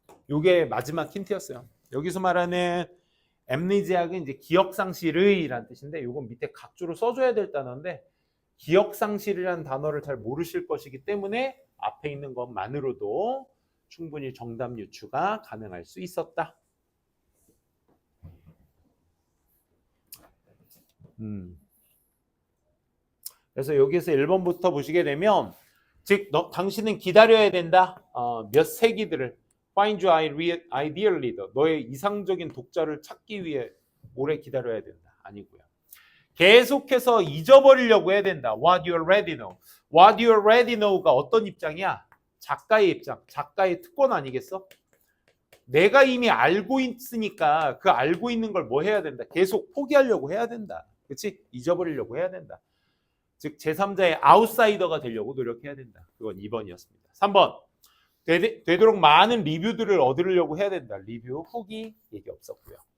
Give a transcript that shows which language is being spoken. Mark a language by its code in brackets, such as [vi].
[ko] 요게 마지막 힌트였어요. 여기서 말하는 amnesiac은 이제 기억상실의라는 뜻인데 요건 밑에 각주로 써줘야 될 단어인데 기억상실이라는 단어를 잘 모르실 것이기 때문에 앞에 있는 것만으로도 충분히 정답 유추가 가능할 수 있었다. 그래서 여기서 1번부터 보시게 되면 즉 당신은 기다려야 된다. 몇 세기들을 [en] Find your ideal reader. [ko] 너의 이상적인 독자를 찾기 위해 오래 기다려야 된다. 아니고요. 계속해서 잊어버리려고 해야 된다. [en] What you already know. What you already know가 [ko] 어떤 입장이야? 작가의 입장. 작가의 특권 아니겠어? 내가 이미 알고 있으니까 그 알고 있는 걸 뭐 해야 된다? 계속 포기하려고 해야 된다. 그렇지? 잊어버리려고 해야 된다. 즉 제3자의 아웃사이더가 되려고 노력해야 된다. 그건 2번이었습니다. 3번. 되도록 많은 리뷰들을 얻으려고 해야 된다. 리뷰, 후기 얘기 없었고요.